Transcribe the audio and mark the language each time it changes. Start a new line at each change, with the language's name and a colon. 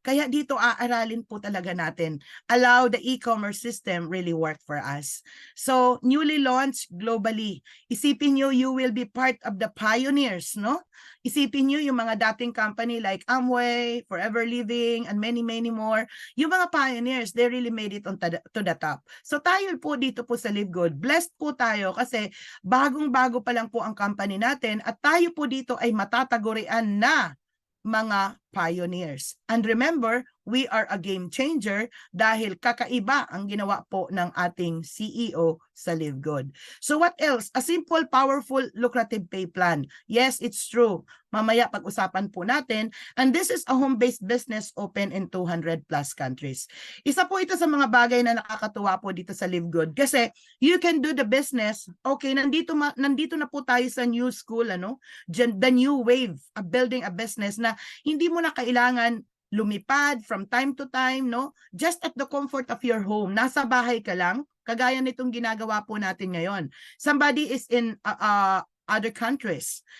Filipino: Kaya dito aaralin po talaga natin.
English: Allow the e-commerce system really work for us. So, newly launched globally.
Filipino: Isipin nyo,
English: you will be part of the pioneers, no?
Filipino: Isipin nyo yung mga dating company like Amway, Forever Living,
English: and many more.
Filipino: Yung mga
English: pioneers, they really made it to the top.
Filipino: So, tayo po dito po sa Live Good. Blessed po tayo kasi bagong-bago pa lang po ang company natin at tayo po dito ay matatagurian na mga pioneers.
English: And remember, we are a game changer
Filipino: dahil kakaiba ang ginawa po ng ating CEO sa Live Good.
English: So what else? A simple, powerful, lucrative pay plan. Yes, it's true.
Filipino: Mamaya pag-usapan po natin.
English: And this is a home-based business open in 200 plus countries.
Filipino: Isa po ito sa mga bagay na nakakatuwa po dito sa Live Good kasi
English: you can do the business.
Filipino: Okay, nandito na po tayo sa new school, ano?
English: The new wave of building a business
Filipino: na hindi mo na kailangan lumipad
English: from time to time, no? Just at the comfort of your home.
Filipino: Nasa bahay ka lang, kagaya nitong ginagawa po natin ngayon.
English: Somebody is in other countries.